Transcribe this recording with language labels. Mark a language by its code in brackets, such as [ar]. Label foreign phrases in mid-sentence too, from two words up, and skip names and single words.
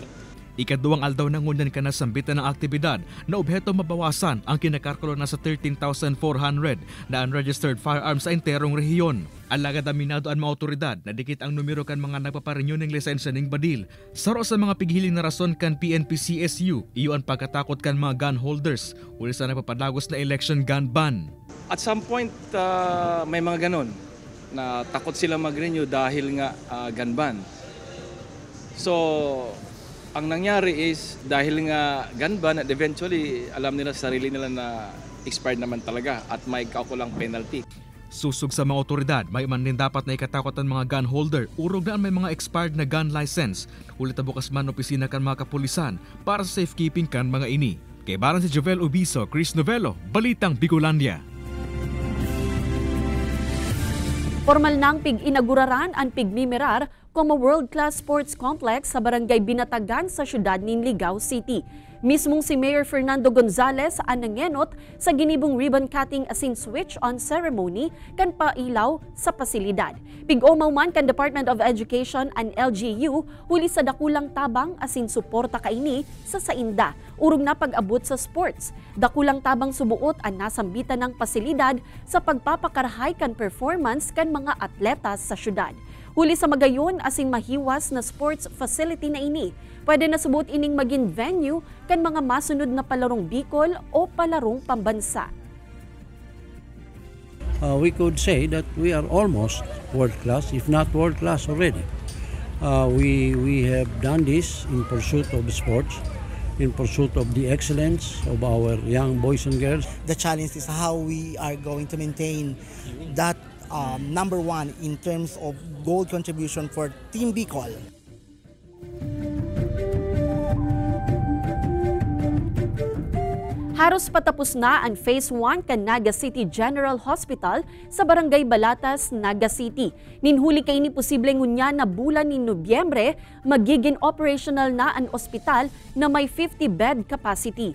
[bik] Ikaduwang aldaw na ngunyan ka na sambitan ng aktibidad na obheto mabawasan ang kinakarkulo na sa 13,400 na [en] unregistered firearms [bik] sa enterong rehiyon. Alagad aminado ang mga otoridad na dikit ang numero kan mga nagpaparenew ng lisensya ng badil. Saro sa mga pighiling na rason kan PNP CSU, iyo ang pagkatakot kan mga [en] gun holders [bik] uli sa nagpapadagos na [en] election gun ban. At some point, [tl] may mga ganon na takot sila mag-renew dahil nga [en] gun ban. [tl] So, ang nangyari is dahil nga [en] gun ban [tl] at eventually alam nila sa sarili nila na expired naman talaga at may kaukulang penalty. [bik] Susog sa mga otoridad, may man din dapat na ikatakot ang mga [en] gun holder. [bik] Urog na may mga expired na [en] gun license. [bik] Ulit na bukas man opisina kan mga kapulisan para sa safekeeping kan mga ini. Kay Baran si Jovel Ubiso, Chris Novello, Balitang Bicolandia. Formal nang pig-inaguraran ang pigmimirar como [en] world-class sports complex [bik] sa Barangay Binatagan sa siyudad nin Ligao City. Mismong si Mayor Fernando Gonzales ang nangenot sa ginibong [en] ribbon cutting [bik] asin [en] switch-on ceremony [bik] kan pailaw sa pasilidad. Pig-omaw man kan Department of Education and LGU huli sa dakulang tabang asin suporta kaini sa sainda. Urog na pag-abot sa sports. Dakulang tabang subuot ang nasambitan ng pasilidad sa pagpapakarahay kan performance kan mga atletas sa syudad. Huli sa magayon asing mahiwas na [en] sports facility [bik] na ini, pwede na subot ining maging venue kan mga masunod na palarong Bicol o palarong pambansa. [en] We could say that we are almost world-class, if not world-class already. We have done this in pursuit of sports, in pursuit of the excellence of our young boys and girls. The challenge is how we are going to maintain that number one in terms of goal contribution for Team Bicol. [bik] Haros patapos na ang Phase 1 kan Naga City General Hospital sa Barangay Balatas, Naga City. Ninhuli kay ni posible ngunya na bulan ni Nobyembre, magiging operational na ang ospital na may [en] 50-bed capacity.